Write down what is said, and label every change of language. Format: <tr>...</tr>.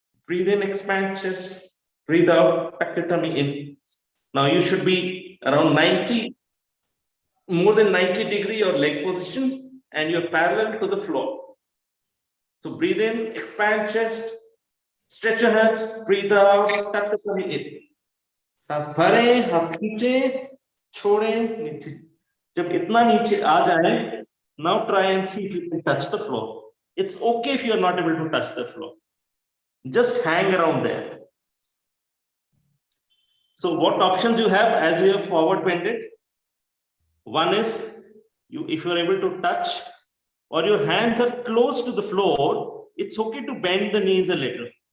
<en>Breathe in, expand chest, breathe out, tuck your tummy in. Now you should be around 90, more than 90 degree your leg position, and you're parallel to the floor. So breathe in, expand chest, stretch your hands, breathe out, tuck the tummy in.</en> <hi>सांस भरें, हाथ खींचे, छोड़ें, नीचे. जब इतना नीचे आ जाए,</hi> <en>now try and see if you can touch the floor. It's okay if you are not able to touch the floor. Just hang around there. So what options you have as you have forward bended? One is, if you are able to touch or your hands are close to the floor, it's okay to bend the knees a little.</en>